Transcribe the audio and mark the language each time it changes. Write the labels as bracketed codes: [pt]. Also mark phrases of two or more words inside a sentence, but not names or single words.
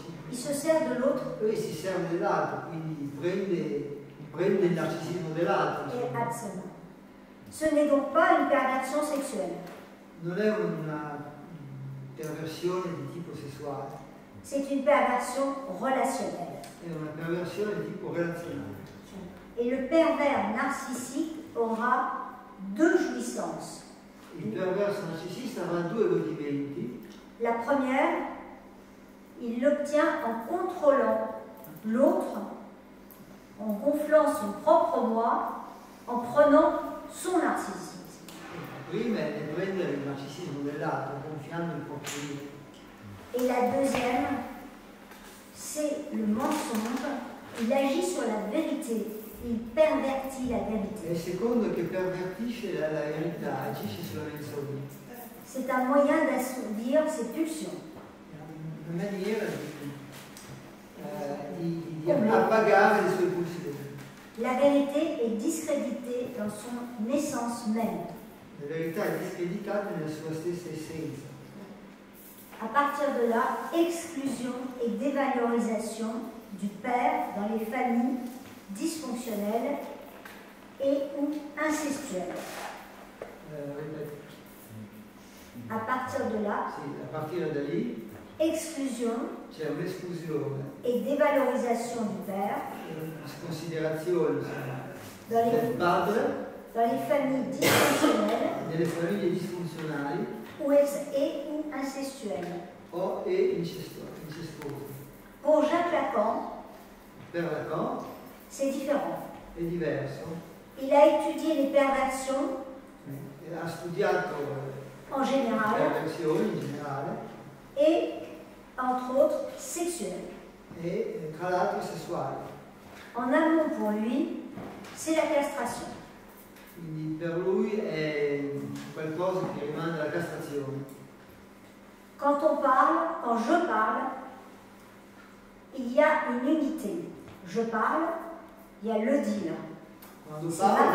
[fr] Il se sert de l'autre [it] Lui si serve dell'altro, quindi prende il narcisismo dell'altro. [fr] et absent. Ce n'est donc pas une perversion sexuelle. [it] Non è una perversione di tipo sessuale, [fr] C'est une perversion relationnelle. [it] è una perversione di tipo relazionale. [fr] Et le pervers narcissique aura deux jouissances. [it] Il perverso narcisista avrà due godimenti. [fr] La première, il l'obtient en contrôlant l'autre, en gonflant son propre moi, en prenant son narcissisme. [it] Prima è nel prendere il narcisismo dell'altro, gonfiando il proprio io. [fr] Et la deuxième, c'est le mensonge. Il agit sur la vérité, il pervertit la [it] E [fr] vérité. [it] il secondo che pervertisce la verità, agisce sulla menzogna. [fr] C'est un moyen d'assouvir ses pulsions. [it] È una maniera di appagare le sue pulsioni. [fr] La vérité est discréditée dans son essence même. [it] La verità è discreditata nella sua stessa essenza. [fr] À partir de là, exclusion et dévalorisation du père dans les familles dysfonctionnelles et ou incestuelles. À partir de là, [it] Sì, a partire da lì [fr] exclusion [it] c'è un'esclusione, [fr] et dévalorisation du père [it] una sconsiderazione [fr] dans [it] del padre [fr] les familles dysfonctionnelles [it] nelle famiglie disfunzionali [fr] et ou incestuelles. [it] e incestuose. [fr] Pour Jacques Lacan, [it] Per Lacan [fr] c'est différent. [it] è diverso. [fr] Il a étudié les perversions [it] Ha studiato [fr] en général [it] perversioni in generale [fr] et, entre autres, sexuelles. [it] e tra l'altro sessuali. [fr] En amont pour lui, c'est la castration. [it] Quindi per lui è qualcosa che rimanda alla castrazione. [fr] Quand je parle, il y a une unité. Je parle, il y a le dire. [it] Quando Sì, parlo